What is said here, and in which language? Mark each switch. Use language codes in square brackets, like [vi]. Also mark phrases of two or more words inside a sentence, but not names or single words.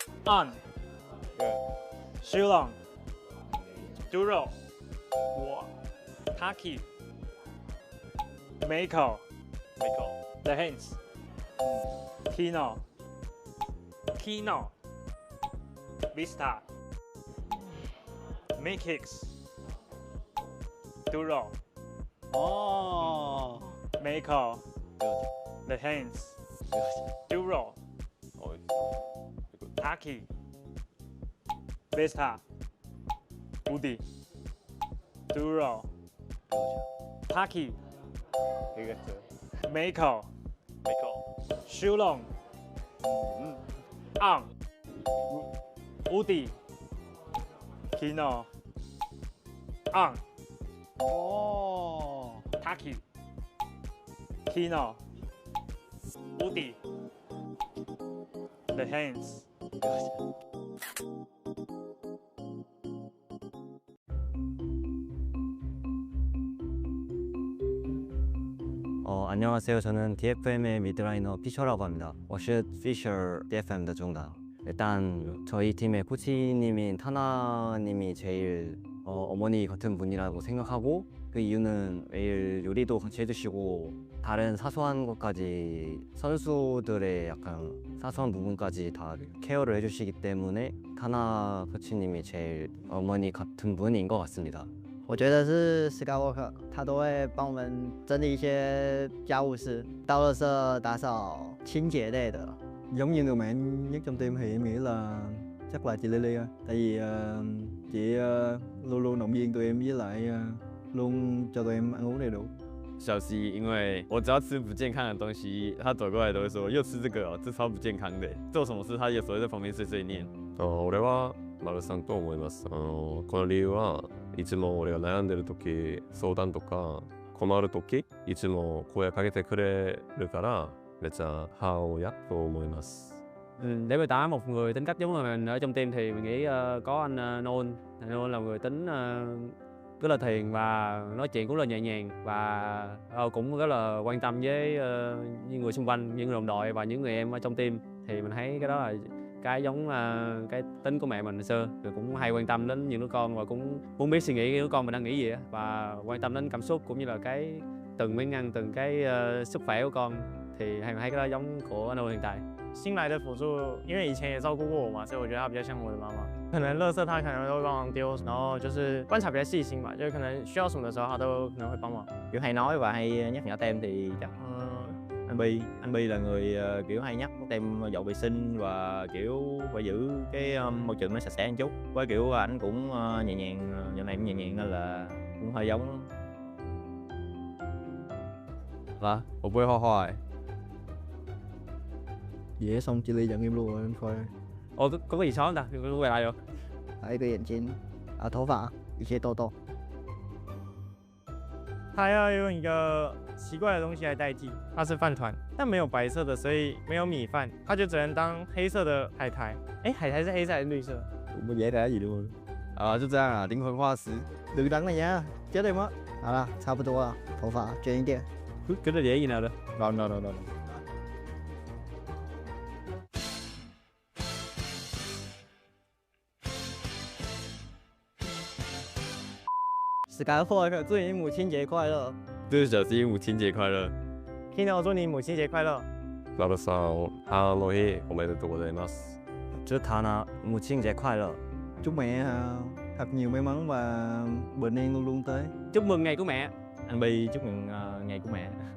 [en] On. Good. Shulong. Duro. Wa. Taki. Mako. The hands. Kino. Kino. Vista. Makix. Duro. Oh. Mako. The hands. Duro. Taki. Vista. Udi. Duro. Taki. Mako. Shulong. On. Udi. Kino. On. Oh. Taki. Kino. Udi. The hands. [ko] 안녕하세요. 저는 DFM의 미드라이너 피셔라고 합니다. [zh] 我是 Fisher DFM 的中档. [ko] 일단 저희 팀의 코치님인 타나님이 제일 어머니 같은 분이라고 생각하고, 그 이유는 매일 요리도 같이 해주시고 다른 사소한 것까지 선수들의 약간 사소한 부분까지 다 케어를 해주시기 때문에 타나 코치님이 제일 어머니 같은 분인 것 같습니다. [zh] 我觉得是 Skywalker， 他都会帮我们整理一些家务事，倒垃圾、打扫、清洁类的。 [vi] Giống như người mạnh nhất trong team thì em nghĩ là chắc là chị Lily thôi. Tại vì chị luôn luôn động viên tụi em, với lại luôn cho tụi em ăn uống đầy đủ. [zh] 小西，因为我只要吃不健康的东西，他走过来都会说又吃这个哦，这超不健康的。做什么事他有时候在旁边碎碎念。 [ja] 俺はマルさんと思います。この理由はいつも俺が悩んでる時、相談とか困る時、いつも声かけてくれるからめっちゃ母親と思います。 [vi] Để miêu tả một người tính cách giống như mình ở trong team thì mình nghĩ có anh Nôn. Anh Nôn là người tính rất là thiền và nói chuyện cũng rất là nhẹ nhàng và cũng rất là quan tâm với những người xung quanh, những người đồng đội và những người em ở trong team. Thì mình thấy cái đó là cái giống cái tính của mẹ mình hồi xưa, rồi cũng hay quan tâm đến những đứa con và cũng muốn biết suy nghĩ đứa con mình đang nghĩ gì á, và quan tâm đến cảm xúc cũng như là cái từng miếng ăn, từng cái sức khỏe của con. Thì hay thấy cái đó giống của anh hiện tại. [zh] 新来的辅助，因为以前也照顾过我嘛，所以我觉得他比较像我的妈妈。可能垃圾他可能都会帮忙丢，然后就是观察比较细心吧，就是可能需要什么的时候他都可能会帮忙。 [vi] Kiểu hay nói và hay nhắc nhở tem thì chắc anh Bi là người kiểu hay nhắc tem dọn vệ sinh và kiểu phải giữ cái môi trường nó sạch sẽ một chút. Với kiểu ảnh cũng nhẹ nhàng, giờ này cũng nhẹ nhàng nên là cũng hơi giống. [zh] 啊，我不会画画哎。 [vi] Dễ xong chị Ly giận em luôn rồi anh Khoa. Ồ, có cái gì xấu không ta? Tôi quay lại rồi. [zh] 还有一个眼睛，头发有些痘痘。他要用一个奇怪的东西来代替，它是饭团，但没有白色的，所以没有米饭，他就只能当黑色的海苔。哎，海苔是黑色还是绿色？ [vi] Cũng có dễ gì luôn. [zh] 就这样啊，灵魂化石。 [vi] Đừng đánh này nha, chết em á. [zh] 好了，差不多了，头发卷一点。 [vi] Cái đó dễ gì nào đó. Rồi. [zh] Skywalker， 祝你母亲节快乐！祝小西母亲节快乐。 Kino， 祝你母亲节快乐。 [ja] マルさん、母の日おめでとうございます。 [zh] 祝 Tana 母亲节快乐。 [vi] Chúc mẹ thật nhiều may mắn và bình an luôn luôn tới. Chúc mừng ngày của mẹ. Anh Bi chúc mừng ngày của mẹ.